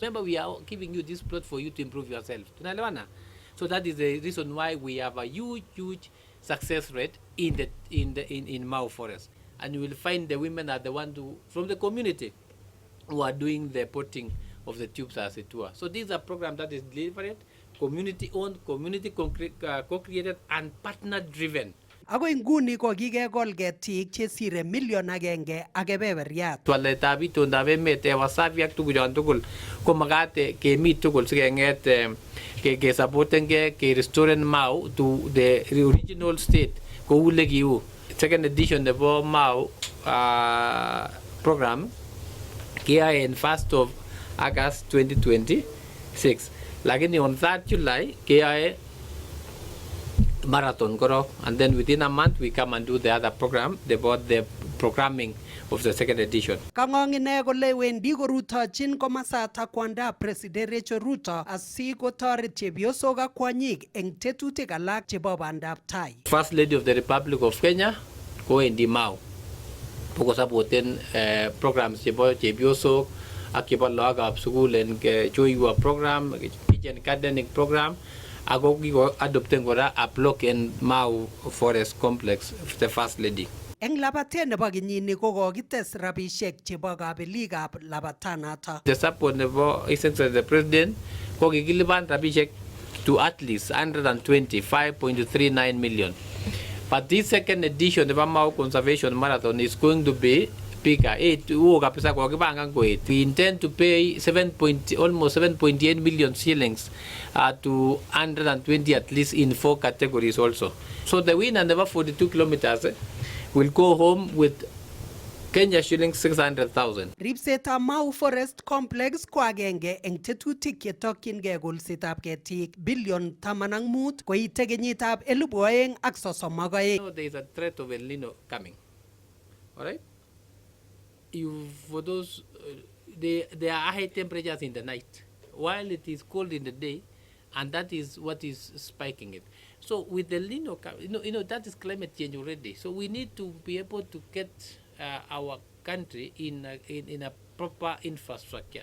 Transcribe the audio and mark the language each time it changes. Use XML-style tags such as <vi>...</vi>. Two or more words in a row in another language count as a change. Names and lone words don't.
<en>Remember, we are giving you this plot for you to improve yourself. So that is the reason why we have a huge success rate in Mau Forest. And you will find the women are the ones from the community who are doing the potting of the tubes as it were. So this is a program that is delivered, community-owned, community co-created, and partner-driven.</en> <kln>Ako inguni ko kikekol ketik chesire million agenge ak kebeberiat. Waletab itondab emet wasafi ak tuguchon tugul ko magat kemi tugul sikeng'et kesaportengei kerestoren Mau</kln> <en>to the original state</en> <kln>kou lekiu.</kln> <en>Second edition nebo Mau program kiyae in 1st of August 2026. Lakini on 3rd July</en> <kln>kiyae marathon korok,</kln> <en>and then within a month we come and do the other program about the programming of the second edition.</en> <kln>Kang'ong ine kole wendi korutochin komasata kwanda President Rachel Ruto asikotoret chepyosok ak kwonyik eng tetutik alak chebo bandab tai.</kln> <en>First Lady of the Republic of Kenya</en> <kln>kowendi Mau kosapoten programs chebo chepyosok ak chebo lagokab sukul en</kln> <en>Choiwa program, kitchen gardening program.</en> <kln>Ako kiko adopten kora</kln> <en>a block in Mau Forest Complex, the First Lady.</en> <kln>Eng labatet nebo kenyini ko kokites rabisiek chebo kabelikab labatanata.</kln> <en>The support nebo Excellency the President ko kikilipan rabisiek to at least 125.39 million. But this second edition of Mau Conservation Marathon is going to be bigger. We intend to pay almost 7.8 million shillings to 120 at least in 4 categories also. So the winner never 42 kilometers will go home with Kenya shillings 600,000.</en> <kln>Ripsetab Mau Forest Complex ko agenge eng tetutik chetokyingei kolsetab ketik billion 15 koite kenyitab 2032.</kln> <en>So there is a threat of El Nino coming. All right? For those, there are high temperatures in the night, while it is cold in the day, and that is what is spiking it. So with the El Nino, that is climate change already. So we need to be able to get our country in a proper infrastructure.</en>